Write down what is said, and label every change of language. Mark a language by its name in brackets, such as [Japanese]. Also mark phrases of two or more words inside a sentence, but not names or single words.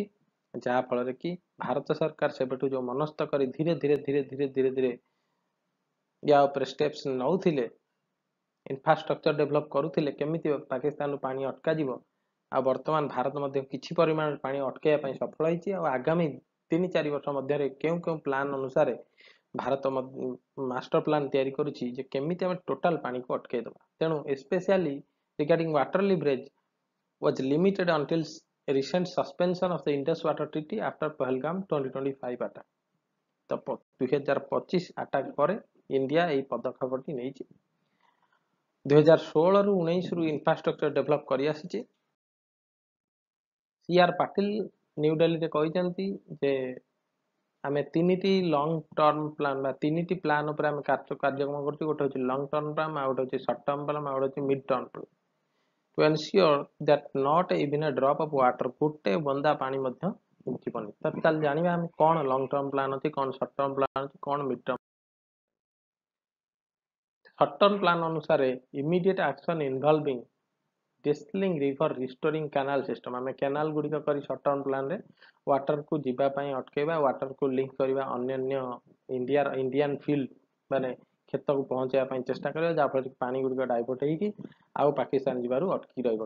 [Odia] ଯାହା ଫଳରେ କି ଭାରତ ସରକାର ସେବେଠୁ ଯୋଉ ମନସ୍ଥ କରି ଧୀରେ ଧୀରେ ୟା ଉପରେ ଷ୍ଟେପ୍ସ ନେଉଥିଲେ, [English] infrastructure develop [Odia] କରୁଥିଲେ କେମିତି ପାକିସ୍ତାନରୁ ପାଣି ଅଟକାଯିବ। ଆଉ ବର୍ତ୍ତମାନ ଭାରତ ମଧ୍ୟ କିଛି ପରିମାଣରେ ପାଣି ଅଟକାଇବା ପାଇଁ ସଫଳ ହେଇଛି। ଆଉ ଆଗାମୀ 3-4 ବର୍ଷ ମଧ୍ୟରେ କେଉଁ ପ୍ଲାନ୍ ଅନୁସାରେ ଭାରତ [English] master plan [Odia] ତିଆରି କରୁଛି ଯେ କେମିତି ଆମେ ଟୋଟାଲ ପାଣିକୁ ଅଟକାଇ ଦେବା। [English] ତେଣୁ especially regarding water leverage was limited until recent suspension of the Indus Water Treaty after Pahalgam 2025 attack। [Odia] ତ 2025 ଆଟାକ ପରେ ଇଣ୍ଡିଆ ଏହି ପଦକ୍ଷେପଟି ନେଇଛି। 2016ରୁ 19ରୁ [English] infrastructure develop [Odia] କରି ଆସିଛି। CR ପାଟିଲ ନ୍ୟୁଡେଲିରେ କହିଛନ୍ତି ଯେ ଆମେ 3ଟି [English] long term plan [Odia] ବା 3ଟି ପ୍ଲାନ୍ ଉପରେ ଆମେ କାର୍ଯ୍ୟକ୍ରମ କରୁଛୁ। ଗୋଟେ ହେଉଛି [English] long term plan, [Odia] ଆଉ ଗୋଟେ ହେଉଛି [English] short term plan, [Odia] ଆଉ ଗୋଟେ ହେଉଛି [English] mid term plan. To ensure that not even a drop of water, [Odia] ଗୋଟେ ବନ୍ଦା ପାଣି ମଧ୍ୟ ଯିବନି। ତ ତାହେଲେ ଜାଣିବା ଆମେ କ'ଣ [English] long term plan [Odia] ଅଛି, କ'ଣ [English] short term plan [Odia] ଅଛି, କ'ଣ [English] mid term. short term plan [Odia] ଅନୁସାରେ [English] immediate action involving distilling river restoring canal system, [Odia] ଆମେ କେନାଲ ଗୁଡ଼ିକ କରି [English] short term plan [Odia] ୱାଟରକୁ ଯିବା ପାଇଁ ଅଟକେଇବା, ୱାଟରକୁ ଲିଙ୍କ କରିବା ଅନ୍ୟାନ୍ୟ [English] Indian field [Odia] ମାନେ କ୍ଷେତକୁ ପହଞ୍ଚାଇବା ପାଇଁ ଚେଷ୍ଟା କରିବା, ଯାହାଫଳରେ ପାଣି ଗୁଡ଼ିକ ଡାଇଭର୍ଟ ହେଇକି ଆଉ ପାକିସ୍ତାନ ଯିବାରୁ ଅଟକି ରହିବ।